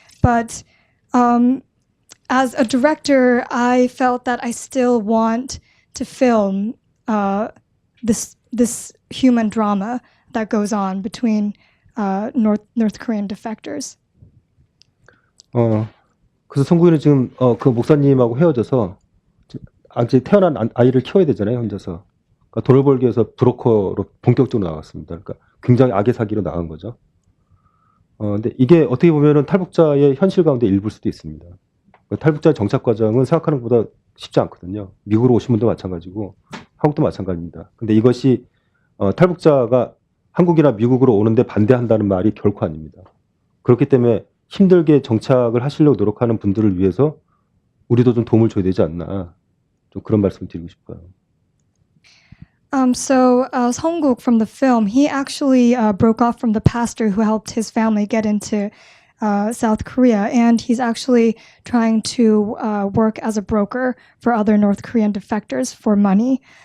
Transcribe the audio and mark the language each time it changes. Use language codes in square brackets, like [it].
[en] But as a director, I felt that I still want to film this human drama that goes on between North Korean defectors. [ko] 그래서 성국이는 지금 그 목사님하고 헤어져서 아직 태어난 아이를 키워야 되잖아요, 혼자서. 그러니까 돈을 벌기 위해서 브로커로 본격적으로 나갔습니다. 그러니까 굉장히 악의 사기로 나간 거죠. 근데 이게 어떻게 보면은 탈북자의 현실 가운데 일부일 수도 있습니다. 탈북자 정착 과정은 생각하는 것보다 쉽지 않거든요. 미국으로 오신 분도 마찬가지고 한국도 마찬가지입니다. 근데 이것이 탈북자가 한국이나 미국으로 오는데 반대한다는 말이 결코 아닙니다. 그렇기 때문에 힘들게 정착을 하시려고 노력하는 분들을 위해서 우리도 좀 도움을 줘야 되지 않나, 좀 그런 말씀을 드리고 싶어요. [en] So Seongguk from the film, he actually broke off from the pastor who helped his family get into South Korea, and he's actually trying to work as a broker for other North Korean defectors for money.